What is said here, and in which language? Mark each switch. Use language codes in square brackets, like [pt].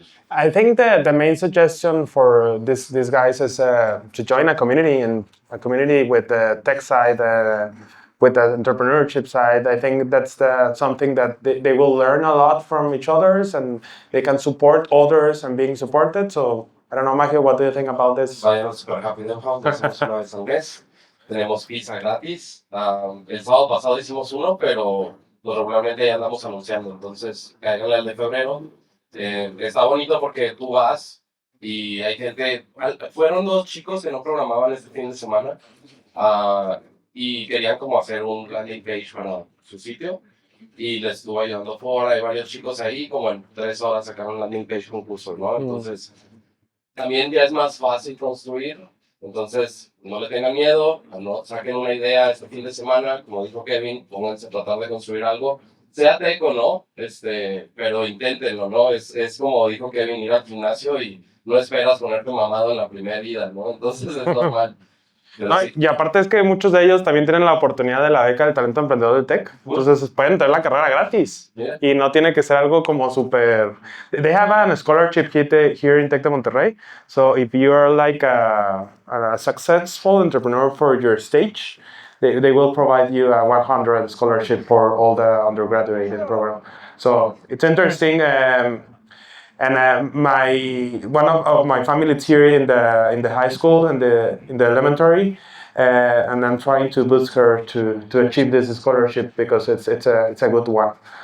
[en] I think that the main suggestion for these guys is to join a community, and a community with the tech side, with the entrepreneurship side. I think that's something that they will learn a lot from each others, and they can support others and being supported. So I don't know, Maggie, what do you think about this? [es] Vayan super rápido, somos una vez al mes. Tenemos pizza gratis. El sábado pasado hicimos uno, pero regularmente ya andamos anunciando. Entonces, caigan el de febrero. Está bonito porque tú vas y hay gente. Fueron 2 chicos que no programaban este fin de semana y querían como hacer un landing page para su sitio. Y les estuvo ayudando fuera. Hay varios chicos ahí, como en 3 horas sacaron un landing page concurso, ¿no? Entonces, también ya es más fácil construir. Entonces, no le tengan miedo, no saquen una idea este fin de semana, como dijo Kevin, pónganse a tratar de construir algo, sea tech o no, pero inténtenlo, ¿no? Es como dijo Kevin, ir al gimnasio y no esperas ponerte mamado en la primera vida, ¿no? Entonces es normal. No, y aparte es que muchos de ellos también tienen la oportunidad de la beca del talento emprendedor de tech. Entonces pueden tener la carrera gratis. [en] Yeah. [es] Y no tiene que ser algo como súper... [en] They have a scholarship here in Tech de Monterrey. So if you are like a successful entrepreneur for your stage, they will provide you a 100 scholarship for all the undergraduate program. So it's interesting. And one of my family is here in the high school, in the elementary, and I'm trying to boost her to achieve this scholarship because it's a good one.